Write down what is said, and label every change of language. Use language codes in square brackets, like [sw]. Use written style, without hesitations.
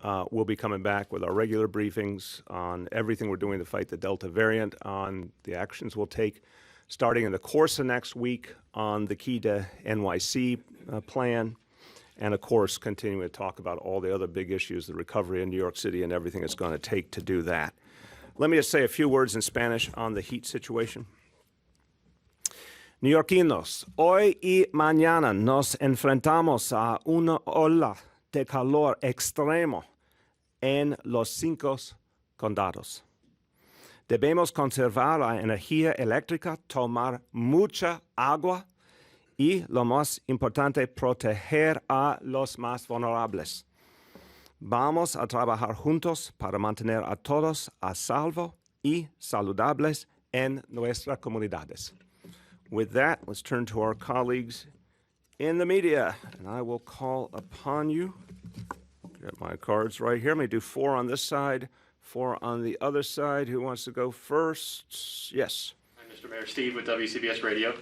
[en] We'll be coming back with our regular briefings on everything we're doing to fight the Delta variant, on the actions we'll take starting in the course of next week on the Key to NYC plan, and of course, continuing to talk about all the other big issues, the recovery in New York City and everything it's going to take to do that. Let me just say a few words in Spanish on the heat situation. [es] Neoyorquinos, hoy y mañana nos enfrentamos a una ola de calor extremo en los 5 condados. Debemos conservar la energía eléctrica, tomar mucha agua y, lo más importante, proteger a los más vulnerables. Vamos a trabajar juntos para mantener a todos a salvo y saludables en nuestras comunidades. [en] With that, let's turn to our colleagues in the media, and I will call upon you. Get my cards right here. Let me do 4 on this side, 4 on the other side. Who wants to go first? Yes. Hi, Mr. Mayor. Steve with WCBS Radio.